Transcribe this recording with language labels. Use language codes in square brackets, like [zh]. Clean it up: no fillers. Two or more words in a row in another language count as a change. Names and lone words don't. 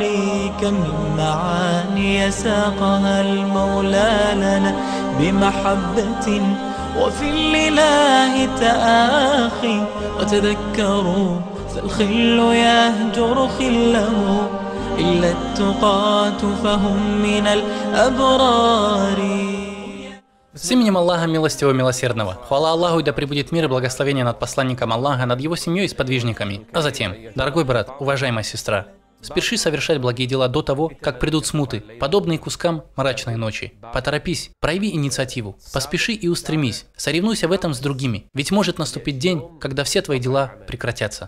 [ar] كم من معاني ساقها المولى لنا بمحبة وفي الإله تآخي وتذكروا فالخل يهجر خله إلا التقاة فهم من الأبرار. [ru] С именем Аллаха Милостивого Милосердного. Хвала Аллаху, и да пребудет мир и благословение над посланником Аллаха, над его семьей и сподвижниками. А затем, дорогой брат, уважаемая сестра, спеши совершать благие дела до того, как придут смуты, подобные кускам мрачной ночи. Поторопись, прояви инициативу, поспеши и устремись, соревнуйся в этом с другими, ведь может наступить день, когда все твои дела прекратятся.